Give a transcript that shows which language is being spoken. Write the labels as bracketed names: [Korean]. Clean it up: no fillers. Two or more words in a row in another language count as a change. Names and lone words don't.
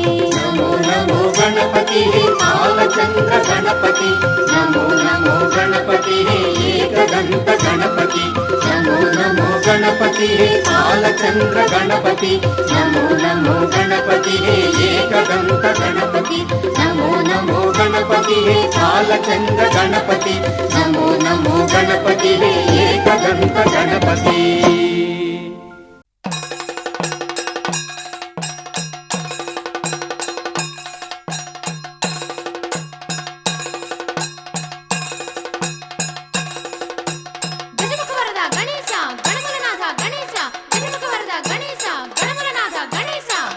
[Sanskrit] नमो नमो गणपति हे बालचन्द्र गणपति नमो नमो गणपति हे एकदन्त गणपति नमो नमो गणपति हे बालचन्द्र गणपति नमो नमो गणपति हे एकदन्त गणपति नमो नमो गणपति हे बालचन्द्र गणपति नमो नमो गणपति हे एकदन्त गणपति [Telugu] గజముఖ వరద గణేశ గణములనాథ గణేశ గజముఖ వరద గణేశ గణములనాథ గణేశ